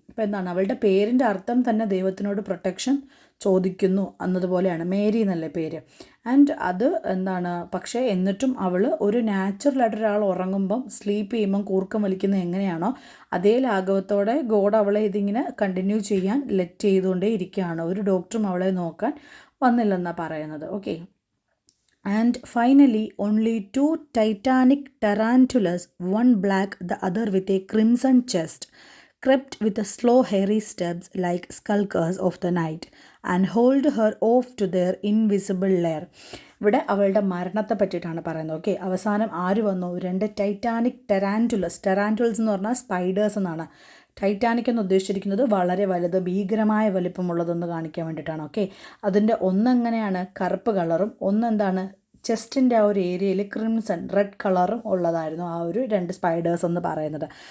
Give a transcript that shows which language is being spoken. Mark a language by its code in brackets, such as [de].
[ml] ഇപ്പം എന്താണ്, അവളുടെ പേരിൻ്റെ അർത്ഥം തന്നെ ദൈവത്തിനോട് പ്രൊട്ടക്ഷൻ ചോദിക്കുന്നു എന്നതുപോലെയാണ്. മേരി എന്നല്ലേ പേര്. ആൻഡ് അത് എന്താണ്, പക്ഷേ എന്നിട്ടും അവൾ ഒരു നാച്ചുറലായിട്ട് ഒരാൾ ഉറങ്ങുമ്പം സ്ലീപ്പ് ചെയ്യുമ്പം കൂർക്കം വലിക്കുന്നത് എങ്ങനെയാണോ അതേ ലാഘവത്തോടെ ഗോഡ് അവളെ ഇതിങ്ങനെ കണ്ടിന്യൂ ചെയ്യാൻ ലെറ്റ് ചെയ്തുകൊണ്ടേ ഇരിക്കുകയാണ്. ഒരു ഡോക്ടറും അവളെ നോക്കാൻ വന്നില്ലെന്നാണ് പറയുന്നത്. [en] Okay, and finally only 2 titanic tarantulas, one black, the other with a crimson chest, crept with a slow hairy steps like skulkers of the night and hauled her off to their invisible lair. [ml] ഇവിടെ അവളുടെ മരണത്തെ പറ്റിയിട്ടാണ് പറയുന്നത്. Okay, അവസാനം ആര് വന്നു, 2 Titanic ടെറാൻറ്റുലസ് എന്ന് പറഞ്ഞാൽ സ്പൈഡേഴ്സ് എന്നാണ്. ടൈറ്റാനിക് എന്ന് ഉദ്ദേശിച്ചിരിക്കുന്നത് വളരെ വലുത്, ഭീകരമായ വലിപ്പമുള്ളതെന്ന് കാണിക്കാൻ വേണ്ടിയിട്ടാണ്. ഓക്കെ, അതിൻ്റെ ഒന്നെങ്ങനെയാണ് കറുപ്പ് കളറും, ഒന്നെന്താണ് ചെസ്റ്റിൻ്റെ ആ ഒരു ഏരിയയിൽ ക്രിംസൺ റെഡ് കളറും ഉള്ളതായിരുന്നു ആ ഒരു 2 സ്പൈഡേഴ്സ് എന്ന് പറയുന്നത്.